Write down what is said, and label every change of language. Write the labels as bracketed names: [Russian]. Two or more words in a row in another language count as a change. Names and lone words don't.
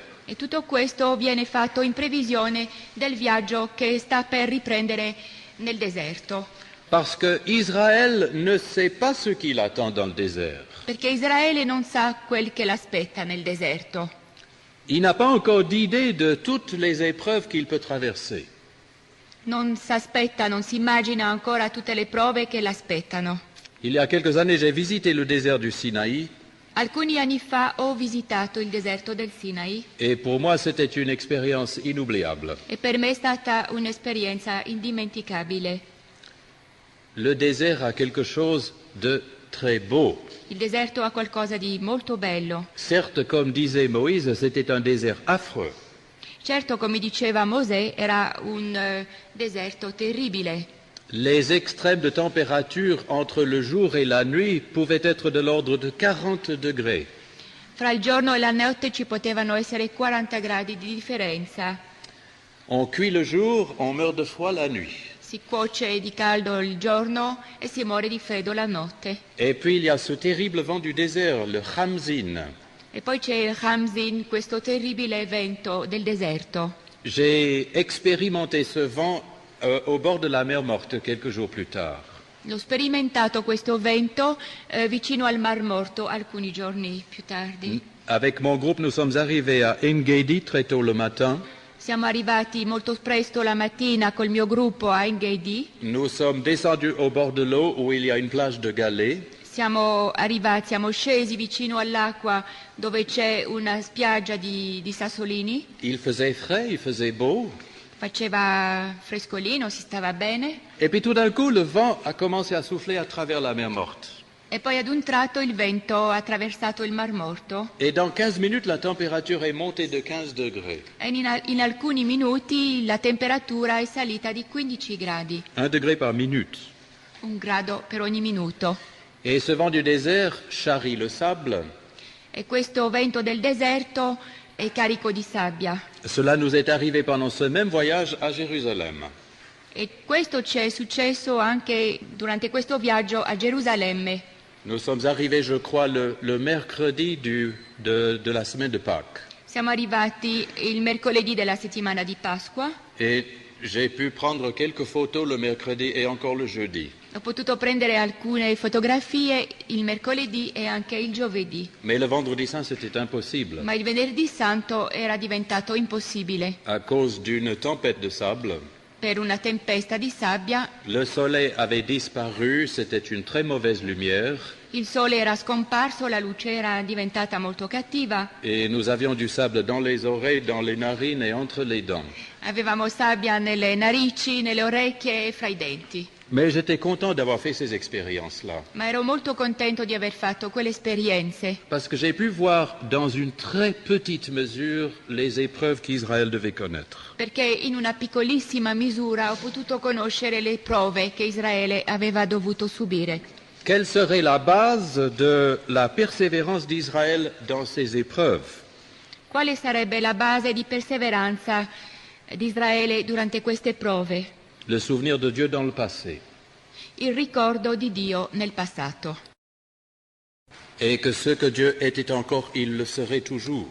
[Italian] e tutto questo viene fatto in previsione del viaggio che sta per riprendere nel deserto. [French] Parce que Israël ne sait pas ce qu'il attend dans le désert. [Italian] Perché Israele non sa quel che l'aspetta nel deserto. [French] Il n'a pas encore d'idée de toutes les épreuves qu'il peut traverser. [Italian] Non si aspetta, non si immagina ancora tutte le prove che l'aspettano. [French] Il y a quelques années, j'ai visité le désert du Sinaï [Italian] Alcuni anni fa ho visitato il deserto del Sinai [French] et pour moi, c'était une expérience inoubliable. [Italian] e per me è stata un'esperienza indimenticabile. [French] Le désert a quelque chose de très beau. [Italian] Il deserto ha qualcosa di molto bello. [French] Certes, comme disait Moïse, c'était un désert affreux. [Italian] Certo, come diceva Mosè, era un deserto terribile. [French] Les extrêmes de température entre le jour et la nuit pouvaient être de l'ordre de 40 degrés. [Italian] Fra il giorno e la notte ci potevano essere 40 gradi di differenza. [French] On cuit le jour, on meurt de froid la nuit. [Italian] Si cuoce di caldo il giorno e si muore di freddo la notte. [French] Et puis il y a ce terrible vent du désert, le Khamzin. [Italian] E poi c'è il Hamzin, questo terribile vento del deserto. [French] J'ai expérimenté ce vent au bord de la mer Morte quelques jours plus tard. [Italian] L'ho sperimentato questo vento vicino al Mar Morto alcuni giorni più tardi. [French] Avec mon groupe, nous sommes arrivés à Engedi très tôt le matin. [Italian] Siamo arrivati molto presto la mattina col mio gruppo a Engedi. [French] Nous sommes descendus au bord de l'eau où il y a une plage de galets. [Italian] Siamo scesi vicino all'acqua dove c'è una spiaggia di sassolini. [French] Il faisait frais, il faisait beau. [Italian] Faceva frescolino, si stava bene. [French] Et puis tout d'un coup, le vent a commencé à souffler à travers la mer Morte. [Italian] E poi ad un tratto il vento ha attraversato il Mar Morto. [French] Et dans 15 minutes, la température est montée de 15 degrés. [Italian] E in alcuni minuti la temperatura è salita di 15 gradi. [French] 1 degré par minute. [Italian] 1 grado per ogni minuto. [French] Et ce vent du désert charrie le sable. [Italian] E questo vento del deserto è carico di sabbia. [French] Cela nous est arrivé pendant ce même voyage à Jérusalem. [Italian] E questo ci è successo anche durante questo viaggio a Gerusalemme. [French] Nous sommes arrivés, je crois, le mercredi de la semaine de Pâques. [Italian] Siamo arrivati il mercoledì della settimana di Pasqua. [French] Et j'ai pu prendre quelques photos le mercredi et encore le jeudi. [Italian] Ho potuto prendere alcune fotografie il mercoledì e anche il giovedì. [French] Mais le vendredi saint, c'était impossible. [Italian] Ma il venerdì santo era diventato impossibile [French] À cause d'une tempête de sable. [Italian] per una tempesta di sabbia. [French] Le soleil avait disparu, c'était une très mauvaise lumière. [Italian] Il sole era scomparso, la luce era diventata molto cattiva, [French] et nous avions du sable dans les oreilles, dans les narines et entre les dents. [Italian] avevamo sabbia nelle narici, nelle orecchie e fra i denti. [French] Mais j'étais content d'avoir fait ces expériences-là, [Italian] Ma ero molto contento di aver fatto quelle esperienze, [French] parce que j'ai pu voir dans une très petite mesure les épreuves qu'Israël devait connaître. [Italian] perché in una piccolissima misura ho potuto conoscere le prove che Israele aveva dovuto subire. [French] Quelle serait la base de la persévérance d'Israël dans ces épreuves? [Italian] Quale sarebbe la base di perseveranza di Israele durante queste prove? [French] Le souvenir de Dieu dans le passé. [Italian] Il ricordo di Dio nel passato. [French] Et que ce que Dieu était encore, il le serait toujours.